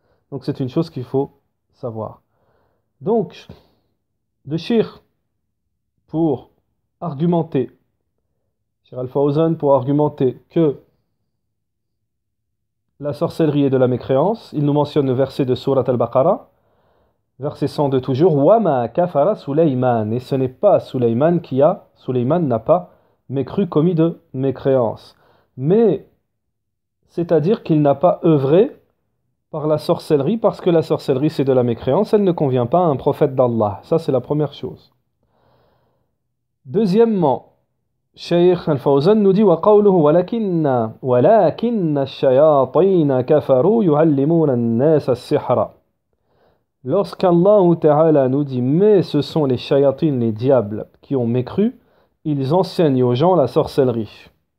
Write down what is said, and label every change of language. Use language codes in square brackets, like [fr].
[fr] Donc c'est une chose qu'il faut savoir. Donc, le shir pour argumenter, Shir Al-Fawzan pour argumenter que la sorcellerie est de la mécréance, il nous mentionne le verset de Surat Al-Baqarah, verset 102 toujours, [ar] Wama kafara Suleyman, [fr] et ce n'est pas Suleyman Suleyman n'a pas mécru, commis de mécréance. Mais, c'est-à-dire qu'il n'a pas œuvré par la sorcellerie, parce que la sorcellerie c'est de la mécréance, elle ne convient pas à un prophète d'Allah. Ça c'est la première chose. Deuxièmement, Cheikh Al-Fawzan nous dit [ar] وقوله ولكن الشياطين كفروا يعلمون الناس السحر. [fr] Lorsqu'Allah Ta'ala nous dit mais ce sont les shayatines, les diables qui ont mécru, ils enseignent aux gens la sorcellerie.